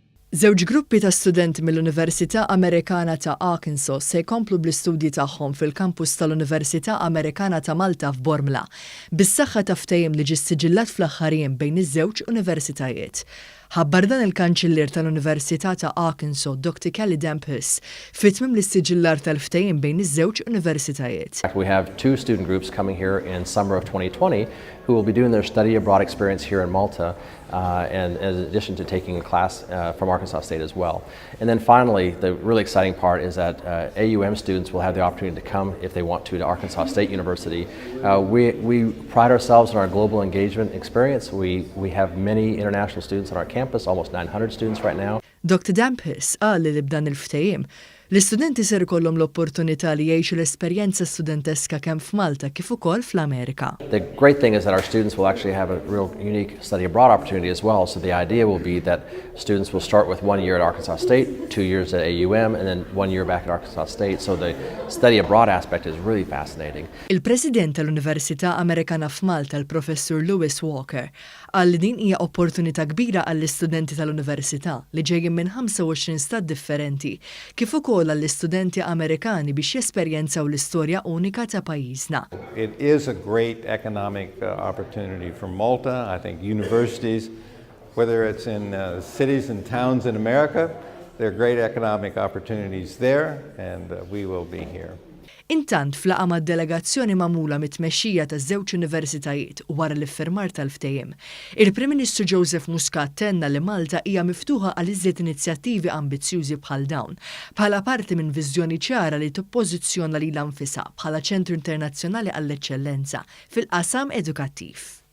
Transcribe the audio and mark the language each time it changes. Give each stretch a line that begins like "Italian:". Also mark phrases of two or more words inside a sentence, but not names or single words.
Maltese: Żewġ gruppi ta' studenti mill-Università Amerikana ta' Arkonsans se jkomplu bl-istudji tagħhom fil-kampus tal-Università Amerikana ta' Malta f'Bormla, bis-saħħa ta' ftehim li ġie siġillat fl-aħħar jiem bejn iż-żewġ universitajiet. Ħabbar dan il-Kanċillier tal-Università ta' Arkonsans, Dr. fit-tmiem l-istiġillar tal-ftehim bejn iż-żewġ universitajiet.
English: We have two student groups coming here in summer of 2020 who will be doing their study abroad experience here in Malta, and in addition to taking a class from Arkansas State as well. And then finally, the really exciting part is that AUM students will have the opportunity to come, if they want to Arkansas State University. We pride ourselves on our global engagement experience. We have many international students on our campus, almost 900 students right now.
Maltese: Dr. Dampis qal li b'dan il-ftehim l-istudenti ser ikollhom l-opportunità li jgħixu l-esperjenza studenteska kemm f'Malta kif ukoll fl-Amerika.
English: The great thing is that our students will actually have a real unique study abroad opportunity as well. So the idea will be that students will start with 1 year at Arkansas State, 2 years at AUM, and then 1 year back at Arkansas State. So the study abroad aspect is really fascinating.
Maltese: Il-President tal-Università Amerikana f'Malta, il-Professur Lewis Walker, qal li din hija opportunità kbira għall-istudenti tal-Università li ġejjin minn 25 stat differenti kif ukoll għall-istudenti Amerikani biex jesperjenzaw l-istorja unika ta' pajjiżna.
English: It is a great economic opportunity for Malta. I think universities, whether it's in cities and towns in America, there are great economic opportunities there, and we will be here.
Maltese: Intant flaqa mad-delegazzjoni magħmula mit-tmexxija taż-żewġ universitajiet u wara l-iffirmar tal-ftehim, il-Prim Ministru Joseph Muscat tenna li Malta hija miftuħa għal iżjed inizjattivi ambizzjużi bħal dawn, bħala parti minn viżjoni ċara li tippożizzjona lilha nfisha bħala ċentru internazzjonali għall-eċċellenza fil-qasam edukattiv.